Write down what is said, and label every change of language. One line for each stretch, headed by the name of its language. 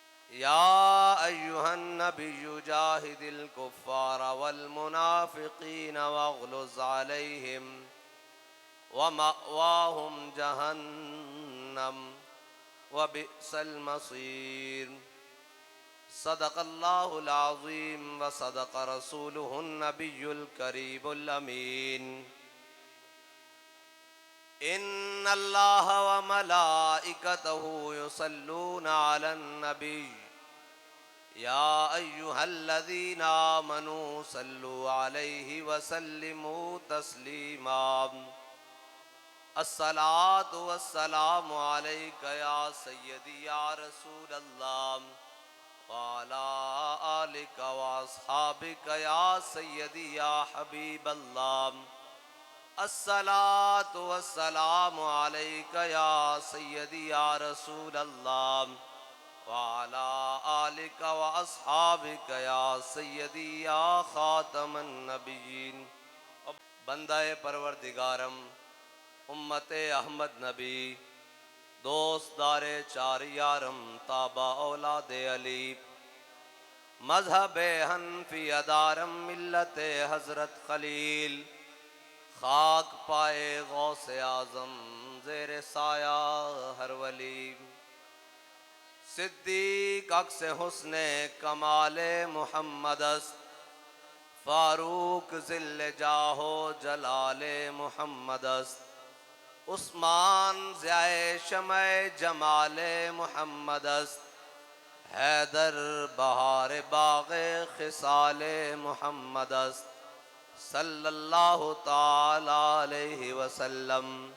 Arabic: يا أيها النبي جاهد الكفار والمنافقين واغلظ عليهم ومأواهم جهنم وبئس المصير. صدق اللہ العظیم وصدق رسولہ النبی الکریم الامین. ان اللہ وملائکتہ یصلون علی النبی یا ایہا الذین آمنوا صلوا علیہ وسلموا تسلیما. الصلاۃ والسلام علیک یا سیدی یا رسول اللہ وعلى آلك وأصحابك يا سيدي يا حبيب الله. الصلاة والسلام عليك يا سيدي يا رسول الله وعلى آلك وأصحابك يا سيدي يا خاتم النبيين.
Persian: بندہ پروردگارم، امت احمد نبی، دوست دار چار یارم، تابع اولاد علی، مذہب حنفی ادارم ملت حضرت خلیل، خاک پائے غوث اعظم زیر سایہ ہر ولی، صدیق عکس حسن کمال محمد است، فاروق ذل جاہ و جلال محمد است، عثمان ضیاء شمع جمال محمد است، حیدر بہار باغ خصال محمد است،
Arabic: صلی اللہ تعالی علیہ وسلم،